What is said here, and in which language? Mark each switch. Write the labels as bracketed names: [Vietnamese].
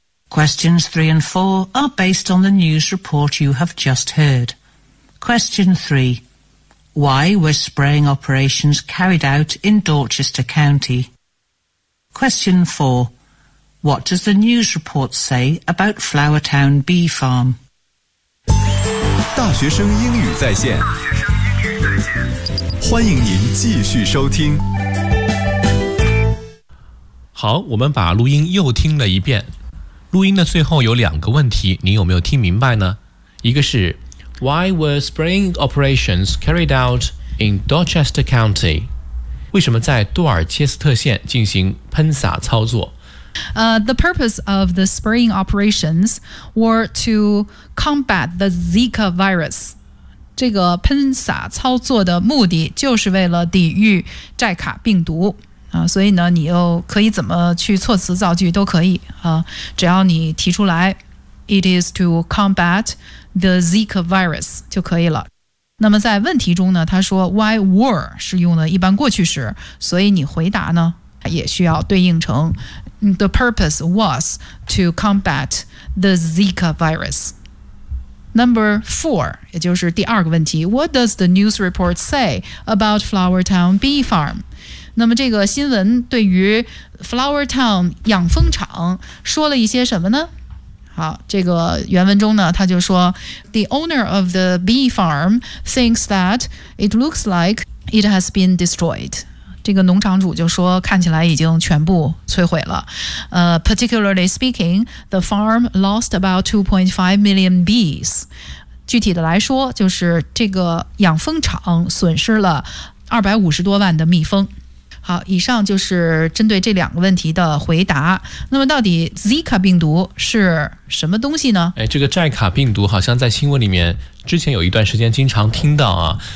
[English] Questions 3 and 4 are based on the news report you have just heard. Question 3. Why were spraying operations carried out in Dorchester County? Question 4. What does the news report say about Flowertown Bee Farm? [Chinese] 大学生英语在线，欢迎您继续收听。好，我们把录音又听了一遍。录音的最后有两个问题，你有没有听明白呢？ [English] 一个是Why were spraying operations carried out in Dorchester County? [Chinese] 为什么在多尔切斯特县进行喷洒操作？ [English] The purpose of the spraying operations were to combat the Zika virus. [Chinese] 这个喷洒操作的目的就是为了抵御寨卡病毒。所以呢，你又可以怎么去措辞造句都可以，只要你提出来。 [English] It is to combat the Zika virus [Chinese] 就可以了。那么在问题中呢，他说 [English] why were [Chinese] 是用了一般过去时，所以你回答呢也需要对应成 [English] the purpose was to combat the Zika virus. Number four [Chinese] 也就是第二个问题， [English] What does the news report say about Flowertown Bee Farm? [Chinese] 那么这个新闻对于 Flowertown 养蜂场说了一些什么呢？好，这个原文中呢，他就说 [English] The owner of the bee farm thinks that it looks like it has been destroyed. [Chinese] 这个农场主就说看起来已经全部摧毁了。 [English] Particularly speaking, the farm lost about 2.5 million bees. [Chinese] 具体的来说，就是这个养蜂场损失了250多万的蜜蜂。好，以上就是针对这两个问题的回答。那么到底 Zika 病毒是什么东西呢？哎，这个寨卡病毒好像在新闻里面之前有一段时间经常听到啊。